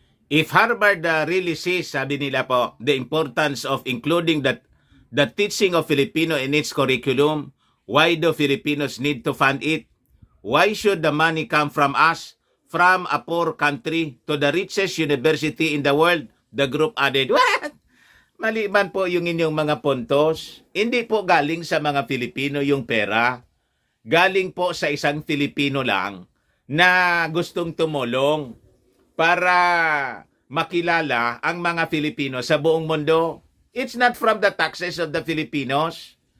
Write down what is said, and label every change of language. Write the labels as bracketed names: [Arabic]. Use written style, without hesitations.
[English] If Harvard really sees, [Filipino] sabi nila po, [English] the importance of including the teaching of Filipino in its curriculum, why do Filipinos need to fund it? Why should the money come from us, from a poor country, to the richest university in the world? The group added, what? [Filipino] Mali man po yung inyong mga puntos. Hindi po galing sa mga Filipino yung pera. Galing po sa isang Filipino lang na gustong tumulong para makilala ang mga Filipino sa buong mundo. [English] It's not from the taxes of the Filipinos.